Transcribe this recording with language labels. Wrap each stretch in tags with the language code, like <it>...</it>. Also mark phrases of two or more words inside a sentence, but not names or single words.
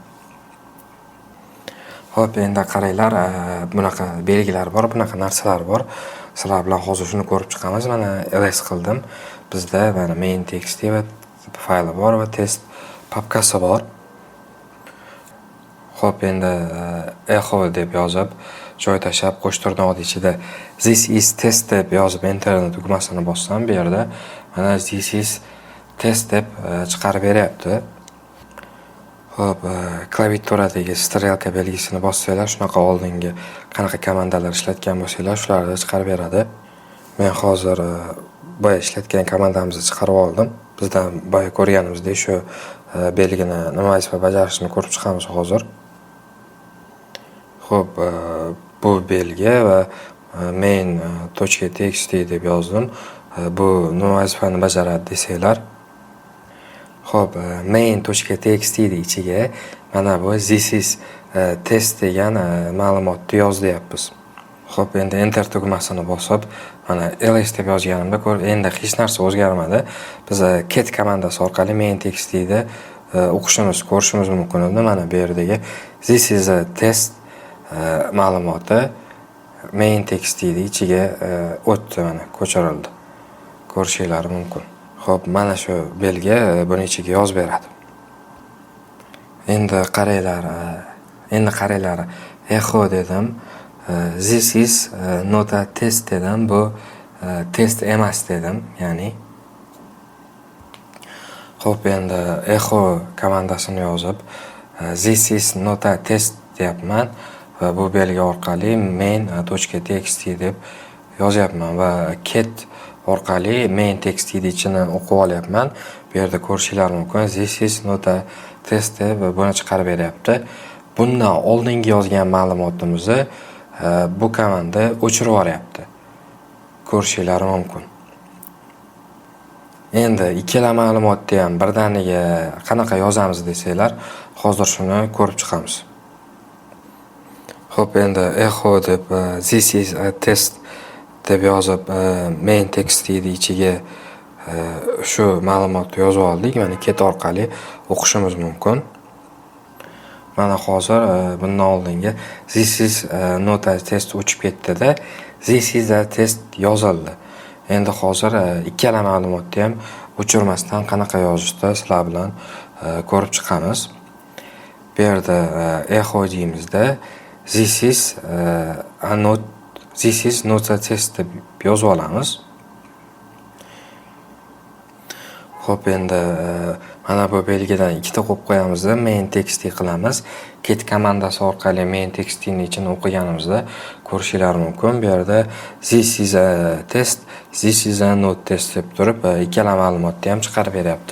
<uz>Xo'p, endi qaranglar, bunaqa belgilar bor, bunaqa narsalar bor. Sizlar bilan hozir shuni ko'rib chiqamiz. Mana ls qildim. Bizda mana main.txt va fayli bor va test papkasi bor. Xo'p, endi echo deb yozib, joy tashlab qo'shtirnoq ichida</uz> <en>this is test</en> <uz>deb yozib enter tugmasini bossam, bu yerda mana</uz> <en>this is test</en> <uz>deb chiqarib beryapti. Xo'p, klaviaturadagi strelka belgisini bossanglar, shunaqa oldingi qanaqa komandalar ishlatgan bo'lsanglar, shularni chiqarib beradi. Men hozir boya ishlatgan komandamizni chiqarib oldim. Bizdan boya ko'rganimizdek shu belgini nima vazifa bajarishini ko'rib chiqamiz hozir. Xo'p, bu belgi va main.txt deb yozdim. Bu nima vazifani bajaradi desanglar. Xo'p, main.txt ichiga mana bu</uz> <en>this is test</en> <uz>degan ma'lumotni yozyapmiz. Xo'p, endi enter tugmasini bosib, mana ls deb yozganimda endi hech narsa o'zgarmadi. Biz cat komandasi orqali main.txt o'qishimiz, ko'rishimiz mumkin edi. Mana bu yerdagi</uz> <en>this is a test</en> <uz>ma'lumoti main.txt ichiga o'tdi, mana ko'chirildi. Ko'rishingiz mumkin. Xo'p, mana shu belgi buni ichiga yozib beradi. Endi qaranglar, echo dedim.</uz> <en>This is not a test dedim.</en> <uz>Bu test emas dedim, ya'ni. Xo'p, endi echo komandasini yozib,</uz> <en>this is not a test</en> <uz>deyapman va bu belgi orqali main.txt deb yozyapman va cat orqali main.txt ichini o'qib olyapman. Bu yerda ko'rishingiz mumkin.</uz> <en>This is not a test</en> <uz>deb buni chiqarib beryapti. Bundan oldingi yozgan ma'lumotimizni bu komanda o'chirib yuboryapti. Ko'rishingiz mumkin. Endi ikkala ma'lumotni ham birdaniga qanaqa yozamiz desanglar, hozir shuni ko'rib chiqamiz. Xo'p, endi echo deb</uz> <en>this is a test</en> <uz>deb yozib main.txt ichiga shu ma'lumotni yozib oldik. Mana cat orqali o'qishimiz mumkin. Mana hozir bundan oldingi</uz> <en>this is not a test</en> <uz>o'chib ketdi-da,</uz> <en>this is a test yozildi.</en> <uz>Endi hozir ikkala ma'lumotni ham o'chirmasdan qanaqa yozishda sizlar bilan ko'rib chiqamiz. Bu yerda echo deymizda</uz> <en>this is not a test</en> <uz>deb yozib olamiz. Xo'p, endi mana bu belgidan ikkita qo'yib qo'yamizda main.txt qilamiz. Cat komandasi orqali main.txt ning ichini o'qiganimizda ko'rishingiz mumkin. Bu yerda</uz> <en>this is a test, this is a not test</en> <uz>deb turib ikkala ma'lumotni ham chiqarib beryapti.</uz>